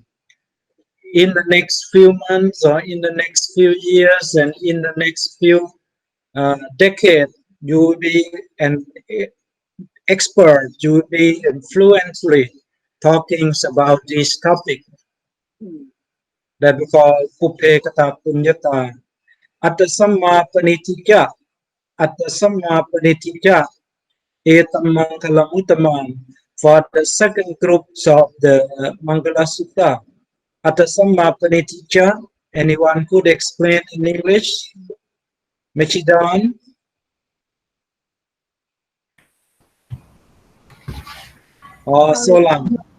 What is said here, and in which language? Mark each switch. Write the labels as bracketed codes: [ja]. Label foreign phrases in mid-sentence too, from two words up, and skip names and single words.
[en] In the next few months, or in the next few years, and in the next few decades, you will be an expert, you will be fluently talking about this topic that we call [pi] Pupe Kata Punyata. Atta Samma Panitija, Atta Samma Panitija, Etam Mangalam Uttamam. [en] For the second group of the Mangala Sutta, [pi] Atta Samma Panitija, [en] anyone could explain in English? Mechidan? Or Solam?